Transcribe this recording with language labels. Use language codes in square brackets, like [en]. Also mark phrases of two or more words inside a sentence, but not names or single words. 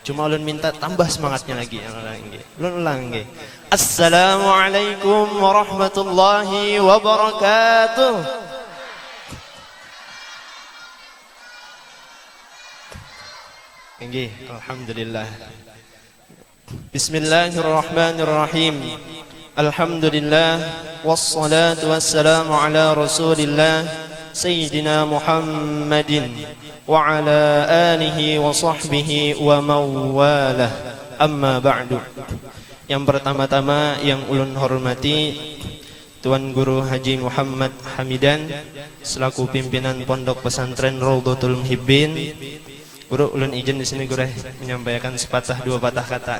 [bjn] Cuma ulun minta tambah semangatnya lagi. Ulun ulang nggih. [ar] السلام عليكم ورحمة الله وبركاته. [bjn] Enggih, alhamdulillah. [ar] بسم الله الرحمن الرحيم. الحمد لله والصلاة والسلام على رسول الله سيدنا محمد وعلى آله وصحبه ومن والاه. أما بعد. [bjn] Yang pertama-tama yang ulun hormati Tuan Guru Haji Muhammad Hamidan selaku pimpinan Pondok Pesantren Raudhatul Muhibbin. Guru, ulun izin di sini guru menyampaikan sepatah dua patah kata.